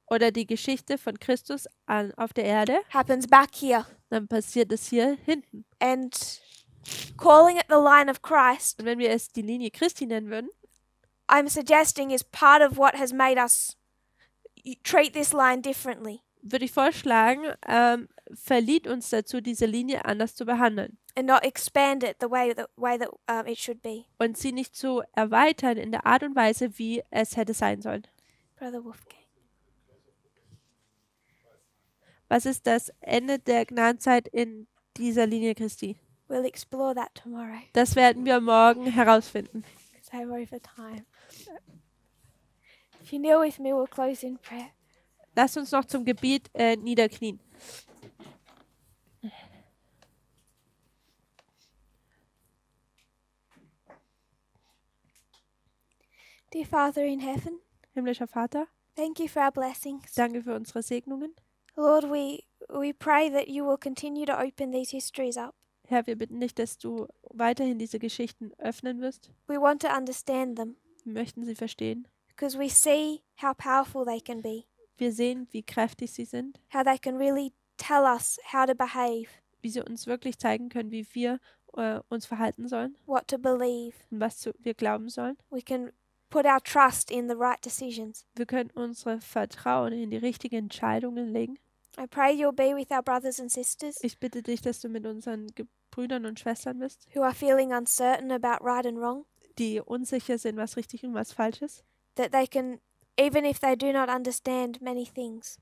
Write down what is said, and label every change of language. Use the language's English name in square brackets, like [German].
[German] oder die Geschichte von Christus auf der Erde, [English] happens back here. [German] Dann passiert es hier hinten. [English] And calling it the line of Christ, [German] und wenn wir es die Linie Christi nennen würden, [English] I'm suggesting is part of what has made us treat this line differently. [German] Würde ich vorschlagen, verliet uns dazu, diese Linie anders zu behandeln. [English] And not expand it the way that it should be. [German] Und sie nicht zu erweitern in der Art und Weise, wie es hätte sein sollen. [English] Brother Wolfgang. [German] Was ist das Ende der Gnadenzeit in dieser Linie Christi? [English] We'll explore that tomorrow. [German] Das werden wir morgen herausfinden. [English] Because I'm over time. If you kneel with me, we'll close in prayer. [German] Lasst uns noch zum Gebet niederknien. [English] Dear Father in heaven, [German] himmlischer Vater, [English] thank you for our blessings. [German] Danke für unsere Segnungen. [English] Lord, we pray that you will continue to open these histories up. [German] Herr, wir bitten dich, dass du weiterhin diese Geschichten öffnen wirst. [English] We want to understand them. [German] Wir möchten sie verstehen. [English] Because we see how powerful they can be. [German] Wir sehen, wie kräftig sie sind. [English] How they can really tell us how to behave. [German] Wie sie uns wirklich zeigen können, wie wir uns verhalten sollen. [English] What to believe. [German] Und was wir glauben sollen. [English] We can put our trust in the right decisions. [German] Wir können unsere Vertrauen in die richtigen Entscheidungen legen. [English] I pray you'll be with our brothers and sisters. [German] Ich bitte dich, dass du mit unseren Brüdern und Schwestern bist. [English] Who are feeling uncertain about right and wrong. [German] Die unsicher sind, was richtig und was falsch ist. [English] That they can, even if they do not understand many things,